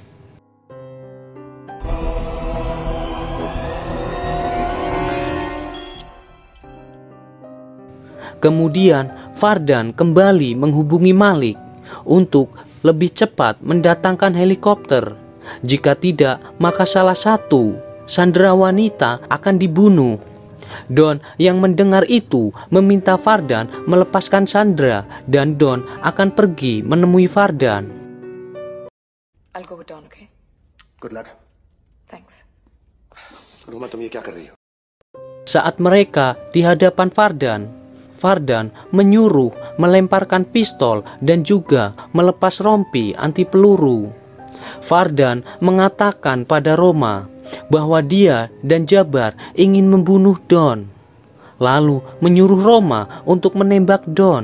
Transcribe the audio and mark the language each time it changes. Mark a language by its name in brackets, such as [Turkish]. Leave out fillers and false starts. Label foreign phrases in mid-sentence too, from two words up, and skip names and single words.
[Indonesian] Kemudian Fardan kembali menghubungi Malik untuk lebih cepat mendatangkan helikopter. Jika tidak, maka salah satu sandera wanita akan dibunuh. Don yang mendengar itu meminta Fardan melepaskan sandera dan Don akan pergi menemui Fardan. [English] I'll go with Don, okay? Good luck Thanks. [Hindi] रोमा तुम ये क्या कर रही हो [Indonesian] Saat mereka di hadapan Fardan menyuruh melemparkan pistol dan juga melepas rompi anti peluru. Fardan mengatakan pada Roma bahwa dia dan Jabar ingin membunuh Don, lalu menyuruh Roma untuk menembak Don.